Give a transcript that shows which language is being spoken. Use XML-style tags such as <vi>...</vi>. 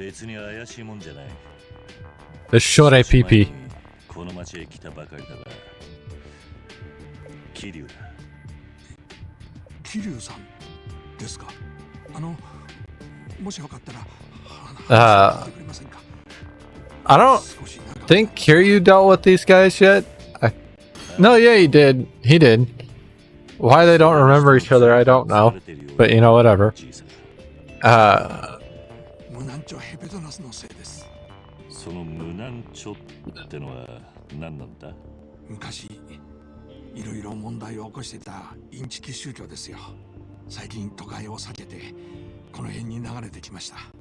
<ja>別に怪しいもんじゃない。 The Shore PP. この町へ来たばかりだが、桐生だ。桐生さんですか。もしよかったら話してくれませんか。</ja> <en>I don't think Kiryu dealt with these guys yet. No, yeah, he did. He did. Why they don't remember each other, I don't know. But you know, whatever.</en> <ja>無難徴ヘペドナスのせいです。その無難徴ってのは何なんだ。昔いろいろ問題を起こしてたインチキ宗教ですよ。最近都会を避けてこの辺に流れてきました。</ja>